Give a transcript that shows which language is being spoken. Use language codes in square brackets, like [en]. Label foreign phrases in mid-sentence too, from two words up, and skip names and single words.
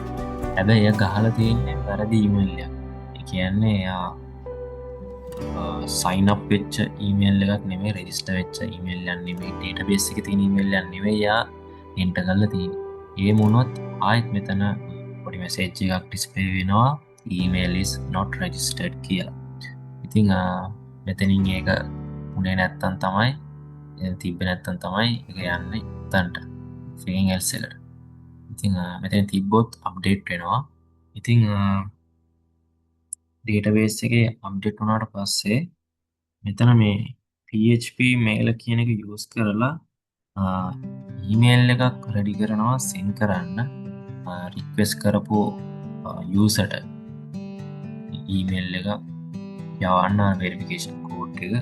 [si] හැබැයි එයා ගහලා තියෙන්නේ වැරදි ඊමේල් එකක්. ඒ කියන්නේ එයා [en] sign up [si] වෙච්ච ඊමේල් එකක් නෙමෙයි, රෙජිස්ටර් වෙච්ච ඊමේල් එකක් නෙමෙයි, ඩේටාබේස් එකේ තියෙන ඊමේල් එකක් නෙමෙයි එයා එන්ටර් කරලා තියෙන්නේ. ඒ මොනොත් ආයෙත් මෙතන පොඩි මැසේජ් එකක් ඩිස්ප්ලේ වෙනවා [en] email is not registered [si] කියලා. ඉතින් මෙතනින් ඒක උනේ නැත්තම් තමයි තිබ්බේ නැත්තම් තමයි ඒක යන්නේ උතන්ට [en] something else [si] එකට. ඉතින් මෙතන තිබ්බොත් අප්ඩේට් වෙනවා. ඉතින් ඩේටාබේස් එකේ අප්ඩේට් වුණාට පස්සේ මෙතන මේ PHP mail කියන එක යූස් කරලා ඊමේල් එකක් රෙඩි කරනවා සෙන්ඩ් කරන්න රික්වෙස්ට් කරපු යූසර්ට ඊමේල් එක යවන්න [en] verification code [si] එක.